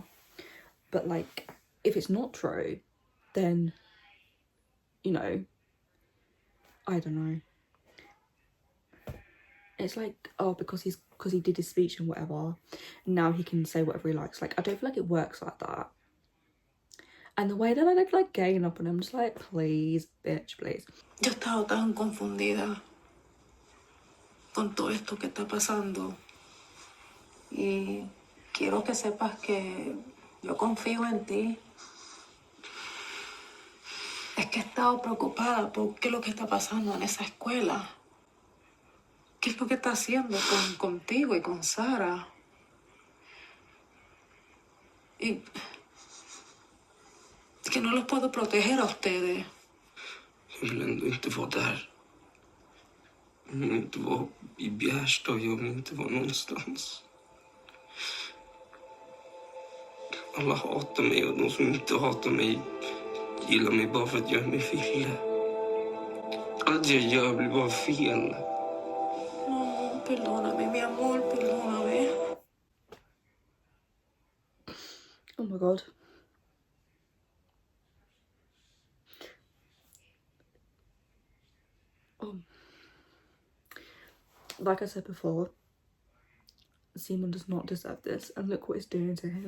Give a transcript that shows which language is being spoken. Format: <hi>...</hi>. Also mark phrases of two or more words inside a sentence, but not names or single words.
<en>But like, if it's not true, then, you know, I don't know. It's like, oh, because he did his speech and whatever, now he can say whatever he likes. Like, I don't feel like it works like that. And the way that I like gang up on him, just like, please, bitch, please.</en> <es>Yo he estado tan confundida con todo esto que está pasando. Y quiero que sepas que yo confío en ti. Es que he estado preocupada por qué es lo que está pasando en esa escuela. ¿Qué es lo que está haciendo contigo y con Sara? Y que no los puedo proteger a ustedes.</es> <sv>Jag vill ändå inte vara där. Jag vill inte vara i Bjärsta och jag vill inte vara någonstans. Alla hatar mig och de som inte hatar mig gillar mig bara för att jag är min fille. Allt jag gör blir bara fel.</sv> <es>Perdóname, mi amor, perdóname.</es> <en>Oh my god. Like I said before, Simon does not deserve this, and look what it's doing to him.</en>